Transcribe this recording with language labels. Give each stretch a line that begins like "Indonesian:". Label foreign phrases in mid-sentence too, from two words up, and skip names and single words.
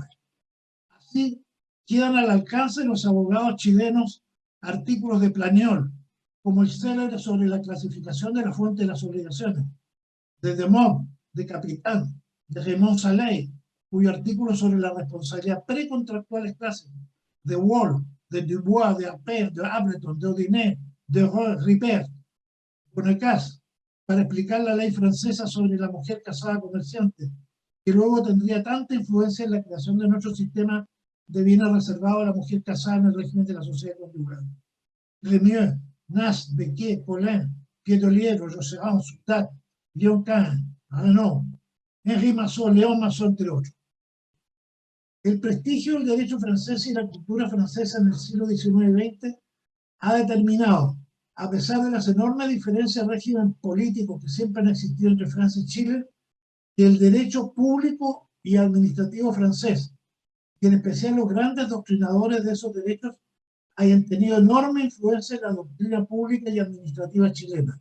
Spanish: Así quedan al alcance de los abogados chilenos artículos de Planiol, como el célebre sobre la clasificación de la fuente de las obligaciones, de Demont, de Capitán, de Raymond Saley, cuyo artículo sobre la responsabilidad precontractual es clásico, de Wall, de Dubois, de Appert, de Ableton, de Odinet, de Ripert, Bonecas, para explicar la ley francesa sobre la mujer casada comerciante, que luego tendría tanta influencia en la creación de nuestro sistema de bienes reservados a la mujer casada en el régimen de la sociedad conyugal. Lemieux, Nas, Becquet, Paulin, Piedoliero, Josserand, Soutat, Lyon-Caen, Renaud, Henri Massot, Léon Massot, entre otros. El prestigio del derecho francés y la cultura francesa en el siglo XIX y XX ha determinado, a pesar de las enormes diferencias de régimen político que siempre han existido entre Francia y Chile, que el derecho público y administrativo francés, y en especial los grandes doctrinadores de esos derechos, hayan tenido enorme influencia en la doctrina pública y administrativa chilena.